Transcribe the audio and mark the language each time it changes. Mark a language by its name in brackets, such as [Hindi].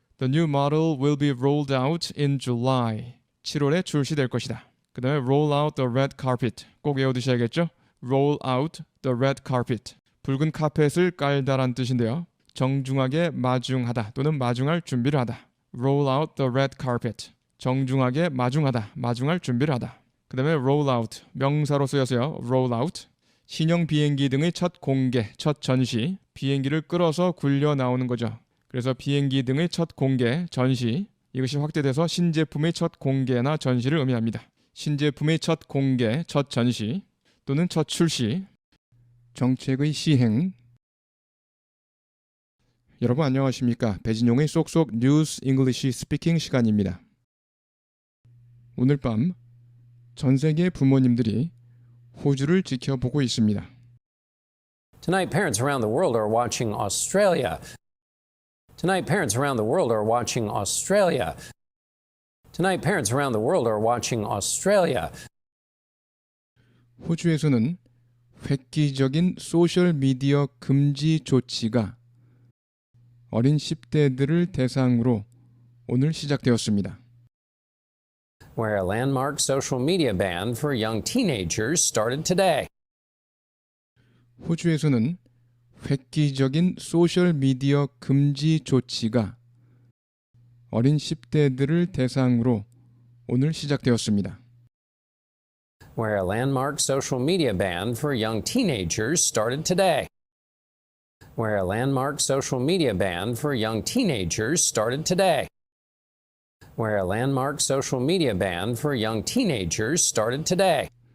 [English] The new model will be rolled out in July. [Korean] 7월에 출시될 것이다. 그 다음에 [English] roll out the red carpet. [Korean] 꼭 외워두셔야겠죠? [English] roll out the red carpet. [Korean] 붉은 카펫을 깔다란 뜻인데요. 정중하게 마중하다 또는 마중할 준비를 하다. [English] roll out the red carpet. [Korean] 정중하게 마중하다, 마중할 준비를 하다. 그 다음에 roll out, 명사로 쓰여서요. [English] roll out. [Korean] 신형 비행기 등의 첫 공개, 첫 전시. 비행기를 끌어서 굴려 나오는 거죠. 그래서 비행기 등의 첫 공개, 전시. 이것이 확대돼서 신제품의 첫 공개나 전시를 의미합니다. 신제품의 첫 공개, 첫 전시 또는 첫 출시. 정책의 시행. 여러분 안녕하십니까? 배진용의 쏙쏙 뉴스 잉글리시 스피킹 시간입니다. 오늘 밤 전 세계 부모님들이 호주를 지켜보고 있습니다. [English] Tonight, parents around the world are watching Australia. Tonight, parents around the world are watching Australia. Tonight, parents around the world are watching Australia. [Korean] 호주에서는 획기적인 소셜 미디어 금지 조치가 어린 10대들을 대상으로 오늘 시작되었습니다. [English] Where a landmark social media ban for young teenagers started today. [Korean] 호주에서는 획기적인 소셜 미디어 금지 조치가 어린 10대들을 대상으로 오늘 시작되었습니다. [English] Where a landmark social media ban for young teenagers started today. Where a landmark social media ban for young teenagers started today. Where a landmark social media ban for young teenagers started today.